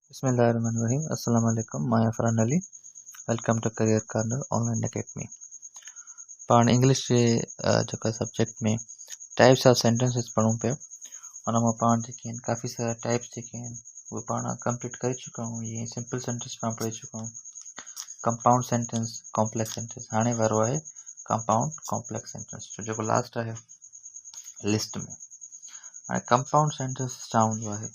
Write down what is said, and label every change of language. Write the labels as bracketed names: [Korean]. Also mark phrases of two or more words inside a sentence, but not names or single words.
[Arabic] بسم الله الرحمن الرحيم. السلام عليكم. [English] I am Farhan Ali. Welcome to Career Corner Online Academy. [Sindhi] पाण इंग्लिश जे जेका सब्जेक्ट में [English] types of sentences [Sindhi] पढ़ूं पिया उन मां पाण जेके आहिनि काफ़ी सारा टाइप्स जेके आहिनि उहे पाण कंप्लीट करे चुका आहियूं। ये [English] simple sentence [Sindhi] पाण पढ़ी चुका आहियूं, [English] compound sentence, complex sentence. [Sindhi] हाणे वारो आहे [English] compound complex sentence [Sindhi] जो जेको लास्ट आहे लिस्ट में। हाणे [English] compound sentence [Sindhi] छा हूंदो आहे?